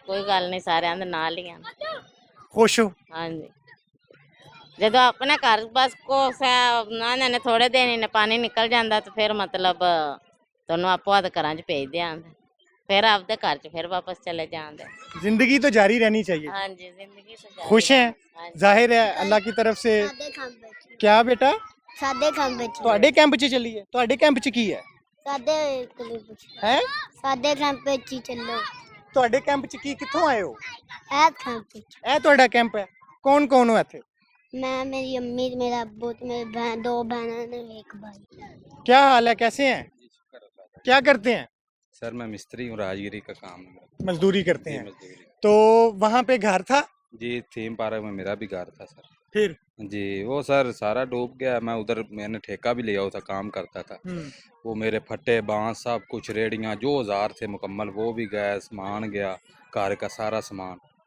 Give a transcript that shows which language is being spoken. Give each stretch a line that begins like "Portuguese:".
Punjabi: ਕੋਈ ਗੱਲ ਨਹੀਂ, ਸਾਰਿਆਂ ਦੇ ਨਾਲ ਹੀ ਆ। ਖੁਸ਼ ਹੋ? ਹਾਂਜੀ ਜਦੋਂ ਆਪਣੇ ਘਰ ਬਸ ਨਾ ਨੇ ਥੋੜੇ ਦਿਨ ਹੀ ਨੇ ਪਾਣੀ ਨਿਕਲ ਜਾਂਦਾ ਤੇ ਫਿਰ ਮਤਲਬ ਤੁਹਾਨੂੰ ਆਪੋ ਆਦ ਘਰਾਂ 'ਚ ਭੇਜ ਦਿਆਂਗੇ, ਫਿਰ ਆਪਦੇ ਘਰ 'ਚ ਫਿਰ ਵਾਪਸ ਚਲੇ ਜਾਂਦੇ।
Hindi: जिंदगी तो जारी रहनी चाहिए।
Punjabi: ਹਾਂਜੀ ਜ਼ਿੰਦਗੀ ਸੇ
Hindi: खुश हैं? जाहिर है अल्लाह की तरफ से। क्या बेटा?
Punjabi: ਸਾਡੇ ਕੰਮ ਵਿੱਚ ਤੁਹਾਡੇ ਕੈਂਪ 'ਚ ਚੱਲੀ ਹੈ? ਤੁਹਾਡੇ ਕੈਂਪ 'ਚ ਕੀ ਹੈ? ਸਾਡੇ ਕੋਲ ਪੁੱਛ ਹੈ ਸਾਡੇ ਕੰਮ ਵਿੱਚ ਹੀ ਚੱਲੋ। ਤੁਹਾਡੇ ਕੈਂਪ 'ਚ ਕੀ, ਕਿੱਥੋਂ ਆਏ ਹੋ? ਇਹ ਕੰਮ ਵਿੱਚ ਇਹ ਤੁਹਾਡਾ ਕੈਂਪ ਹੈ? ਕੌਣ ਕੌਣ ਹੋ ਇੱਥੇ? ਮੈਂ, ਮੇਰੀ ਅੰਮੀ, ਮੇਰਾ ਅੱਬੂ ਤੇ ਮੇਰੀ ਬहन, 2 बहनें ने एक भाई।
Hindi: क्या हाल है, कैसे हैं? क्या करते हैं? सर मैं मिस्त्री हूँ, राजगिरी का काम है। मजदूरी करते जी, हैं। मजदूरी। तो वहाँ पे घर था? जी थीम पार्क में मेरा भी घर था सर। फिर? जी वो सर सारा डूब गया। मैं उधर मैंने ठेका भी लिया हुआ था, काम करता था। वो मेरे फट्टे बांस सब कुछ रेडियाँ जो औजार थे मुकम्मल वो भी गए, सामान गया, घर का सारा सामान।